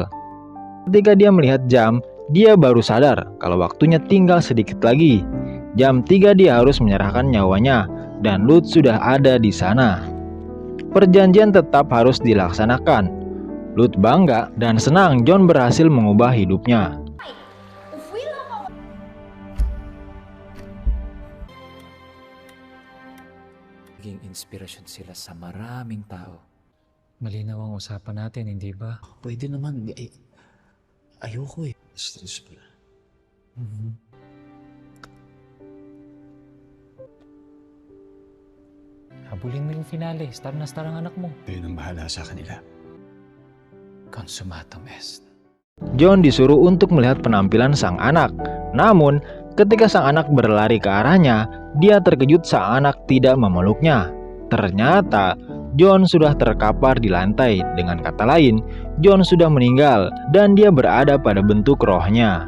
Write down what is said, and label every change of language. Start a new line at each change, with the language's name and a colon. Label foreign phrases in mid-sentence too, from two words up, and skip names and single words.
Indonesian: Ketika dia melihat jam, dia baru sadar kalau waktunya tinggal sedikit lagi. Jam 3 dia harus menyerahkan nyawanya. dan Lutz sudah ada di sana. Perjanjian tetap harus dilaksanakan. Lutz bangga dan senang John berhasil mengubah hidupnya.
Filipino: Naging inspirasyon sila sa maraming tao. Malinaw ang usapan natin, hindi ba? Pwede naman. Ayoko eh. Stress pala. Habulin mo yung finale. Star na star ang anak mo. Kayo nang bahala sa kanila.
Latin: Consumatum est.
Indonesian: John disuruh untuk melihat penampilan sang anak. Namun, ketika sang anak berlari ke arahnya, dia terkejut sang anak tidak memeluknya. Ternyata, John sudah terkapar di lantai. Dengan kata lain, John sudah meninggal dan dia berada pada bentuk rohnya.